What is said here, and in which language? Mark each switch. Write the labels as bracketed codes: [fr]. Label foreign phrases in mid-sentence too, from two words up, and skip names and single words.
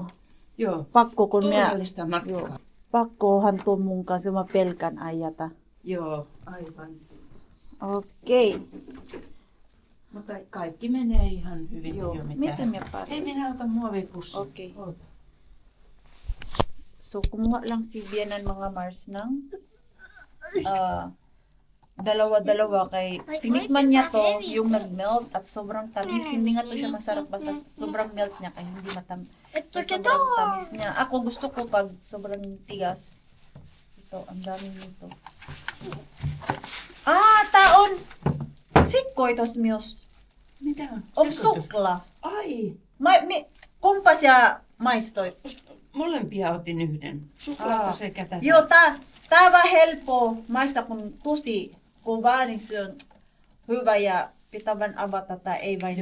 [fi] Joo. Pakko, kun minä... Turvallista matkaa. Joo. Pakkohan tuon mun kanssa, mä pelkän ajata. Joo, aivan. Okei. Mutta kaikki menee ihan hyvin. Joo. Ei ole mitään. Miten me pari? Hei, minä otan muovipussin. Okei. Ota. [tl] So, kumuha lang si Bianan mga Mars ng dalawa-dalawa kay tinikman niya to yung nag-melt at sobrang tamis. Hindi nga to siya masarap basta sobrang melt niya kaya hindi sobrang tamis niya. Ako gusto ko pag sobrang tigas. Ito, ang dami nito. Taon! [fi] Sikko itos myös. Mitä on? On Sekoitus. sukla. Ai, Kumpa siya maistoi? molempia otin yhden. Suklaata sekä tätä. Joo, tää vaan helppo maista kun tosi kovaa, niin se on hyvä ja pitää vaan avata tai ei vain